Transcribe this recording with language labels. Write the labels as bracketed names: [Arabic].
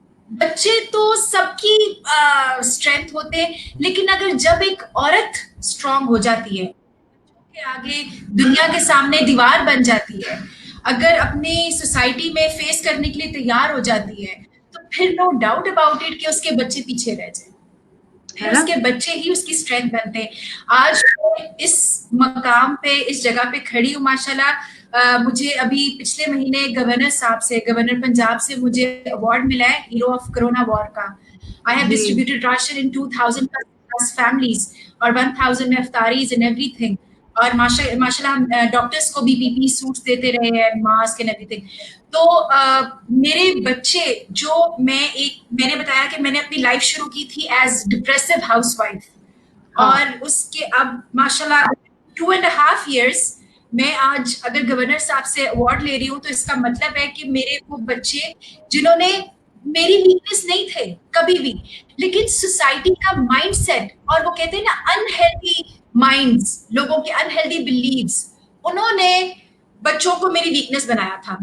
[Urdu] بچے تو سب کی اسٹرینتھ ہوتے ہیں, لیکن اگر جب ایک عورت اسٹرانگ ہو جاتی ہے, بچوں کے آگے دنیا کے سامنے دیوار بن جاتی ہے, اگر اپنی سوسائٹی میں فیس کرنے کے لیے تیار ہو جاتی ہے, تو پھر [English] no doubt about it [Urdu] کہ اس کے بچے پیچھے رہ جائیں. پھر اس کے بچے ہی اس کی اسٹرینتھ بنتے ہیں. آج اس مقام پہ, اس جگہ پہ کھڑی ہوں ماشاءاللہ. مجھے ابھی پچھلے مہینے گورنر صاحب سے, گورنر پنجاب سے مجھے ایوارڈ ملا ہے ہیرو آف کرونا وار کا. [English] I have distributed ration in 2000 plus families [Urdu] اور 1000 میں افطاریز [English] and everything. [Urdu] اور ماشاءاللہ ڈاکٹرس کو بھی پی پی سوٹس دیتے رہے ہیں, [English] Mask and every thing. [Urdu] تو میرے بچے جو میں نے بتایا کہ میں نے اپنی لائف شروع کی تھی [English] as depressive house wife, [Urdu] اور اس کے اب ماشاءاللہ 2.5 years میں آج اگر گورنر صاحب سے ایوارڈ لے رہی ہوں, تو اس کا مطلب ہے کہ میرے وہ بچے جنہوں نے میری ویکنیس نہیں تھے کبھی بھی, لیکن سوسائٹی کا مائنڈ سیٹ, اور وہ کہتے ہیں نا انہیلدی مائنڈز, لوگوں کے انہیلدی بلیفز, انہوں نے بچوں کو میری ویکنیس بنایا تھا.